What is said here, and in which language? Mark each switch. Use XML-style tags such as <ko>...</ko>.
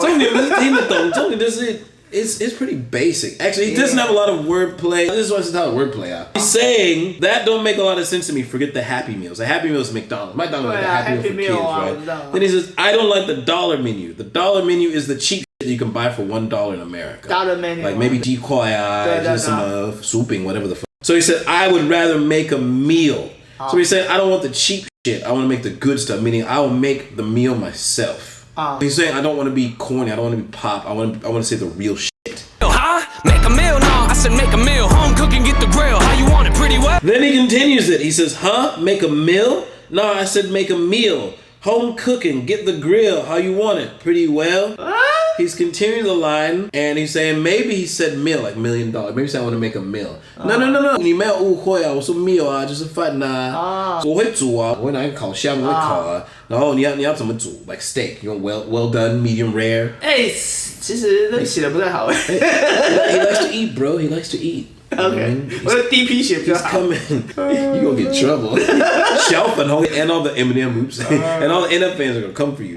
<zh>重点不是听得懂，重点就是</zh> <en>it's pretty basic. Actually, he doesn't have a lot of wordplay. This is what's the wordplay out. He's saying that don't make a lot of sense to me. Forget the Happy Meals. The Happy Meals is McDonald's. McDonald's is a Happy Meal for kids, right? Then he says, I don't like the dollar menu. The dollar menu is the cheap shit that you can buy for $1 in America. Dollar menu. Like maybe jikwaya, just some souping, whatever the fuck. So he said, I would rather make a meal. So he said, I don't want the cheap shit. I want to make the good stuff, meaning I will make the meal myself. He's saying, I don't want to be corny. I don't want to be pop. I want to say the real shit. Huh? Make a meal? No, I said make a meal. Home cooking, get the grill. How you want it, pretty well? Then he continues it. He says, huh? Make a meal? No, I said make a meal. Home cooking, get the grill. How you want it? Pretty well? He's continuing the line, and he's saying, maybe he said meal, like $1 million. Maybe he said I want to make a meal. No.</en> <zh>你没有误会啊，我说 meal 啊，就是饭呐。我会煮啊，我会拿一个烤箱，我会烤啊。然后你要怎么煮</zh> <en>？Like steak, you want well done, medium rare.</en> <zh>其实那写的不太好。</zh> <en>He likes to eat, bro. He likes to eat.</en> <zh>Okay. 我的第一批写比较</zh> <en>He's</en> <zh>好。</zh> <en>coming. You gonna get trouble. Shelf and all the Eminem oops and all the NF fans are gonna come for you.</en>